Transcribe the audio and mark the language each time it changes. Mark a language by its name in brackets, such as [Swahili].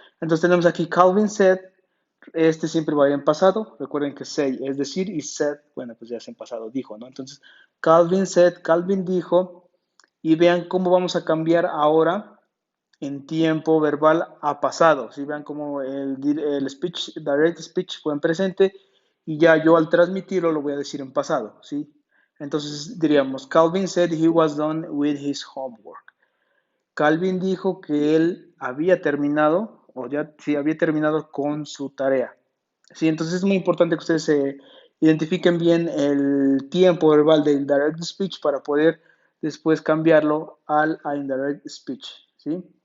[Spanish] Entonces tenemos aquí [English] Calvin said, [Spanish] este siempre va a ir en pasado, recuerden que say es decir y said, bueno, pues ya es en pasado, dijo, ¿no? Entonces [English] Calvin said, [Spanish] Calvin dijo, y vean cómo vamos a cambiar ahora en tiempo verbal a pasado, ¿sí? Vean cómo el speech, direct speech fue en presente y ya yo al transmitirlo lo voy a decir en pasado, ¿sí? Entonces diríamos, [English] Calvin said he was done with his homework. [Spanish] Calvin dijo que él había terminado, o ya sí, había terminado con su tarea. Sí, entonces es muy importante que ustedes se identifiquen bien el tiempo verbal del direct speech para poder después cambiarlo al indirect speech, ¿sí?